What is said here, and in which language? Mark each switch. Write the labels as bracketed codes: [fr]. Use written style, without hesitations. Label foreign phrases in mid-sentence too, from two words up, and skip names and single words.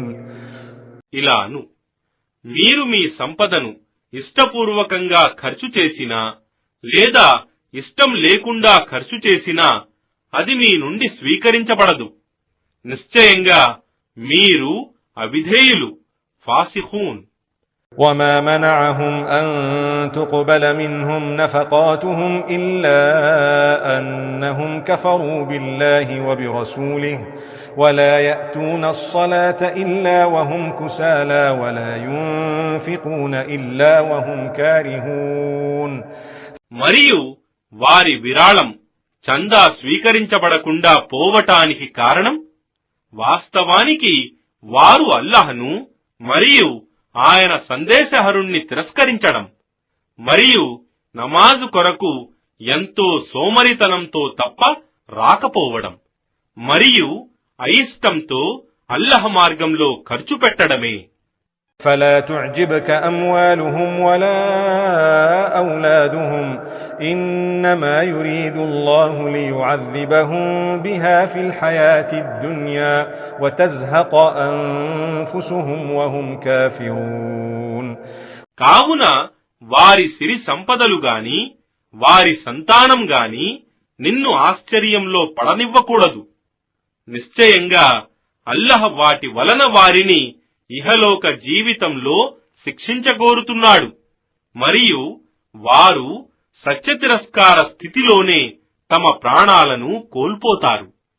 [te] ఇలాను మీరు మీ సంపదను ఇష్టపూర్వకంగా ఖర్చు చేసినా లేదా ఇష్టం లేకుండా ఖర్చు చేసినా అది మీ నుండి స్వీకరించబడదు. నిశ్చయంగా మీరు అవిధేయులు, ఫాసిఖూన్. [ar] وما منعهم أن تقبل منهم نفقاتهم إلا أنهم كفروا بالله وبرسوله ولا يأتون الصلاة إلا وهم كسالى ولا ينفقون إلا وهم كارهون. [te] మరియు వారి విరాళం చందా స్వీకరించబడకుండా పోవటానికి కారణం వాస్తవానికి వారు అల్లాహ్ను మరియు ఆయన సందేశహరుణ్ణి తిరస్కరించడం మరియు నమాజు కొరకు ఎంతో సోమరితనంతో తప్ప రాకపోవడం మరియు అయిష్టంతో అల్లాహ్ మార్గంలో ఖర్చు పెట్టడమే. [ar] فلا تعجبك أموالهم ولا أولادهم إنما يريد الله ليعذبهم بها في الحياة الدنيا وتزهق أنفسهم وهم كافرون. [te] కావున వారి సిరి సంపదలు గాని వారి సంతానం గాని నిన్ను ఆశ్చర్యంలో పడనివ్వకూడదు. నిశ్చయంగా అల్లాహ్ వాటి వలన వారిని ఇహలోక జీవితంలో శిక్షించగోరుతున్నాడు మరియు వారు సత్య తిరస్కార స్థితిలోనే తమ ప్రాణాలను కోల్పోతారు.